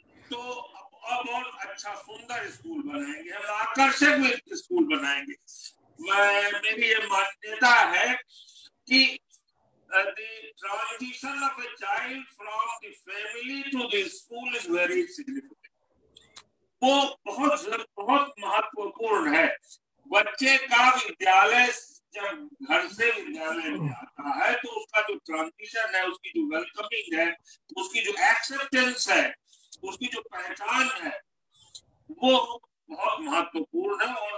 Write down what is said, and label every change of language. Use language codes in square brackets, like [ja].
[hi] तो अब और अच्छा सुंदर स्कूल बनाएंगे, हम आकर्षक स्कूल बनाएंगे। मेरी ये मान्यता है कि [en] the transition of a child from the family to the school is very significant. [hi] वो बहुत महत्वपूर्ण है। बच्चे का विद्यालय जब घर से विद्यालय में आता है तो उसका जो ट्रांजिशन है, उसकी जो वेलकमिंग है, उसकी जो एक्सेप्टेंस है, उसकी जो पहचान है, वो बहुत महत्वपूर्ण है।